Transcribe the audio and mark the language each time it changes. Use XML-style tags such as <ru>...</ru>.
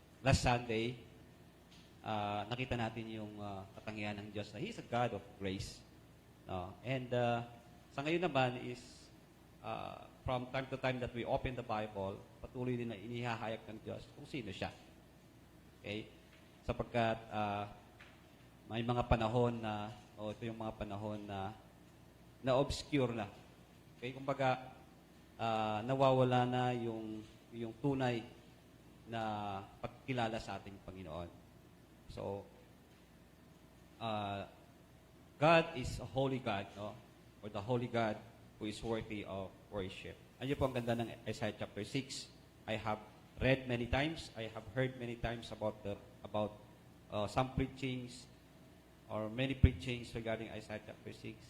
<tl>Last Sunday, nakita natin yung katangian ng Diyos na</tl> <en>He is a God of grace.</en> <tl>No? And sa ngayon naman</tl> <en>is from time to time that we open the Bible,</en> <tl>patuloy din na inihahayag ng Diyos kung sino siya. Okay? Sapagkat may mga panahon na, ito yung mga panahon na obscure na. Okay? Kumbaga, nawawala na yung tunay na pagkilala sa ating Panginoon.</tl> <en>So, God is a holy God, no? Or the holy God who is worthy of worship.</en> <tl>Ano po ang ganda ng Isaiah chapter 6?</tl> <en>I have read many times, I have heard many times about some preachings or many preachings regarding Isaiah chapter 6.</en>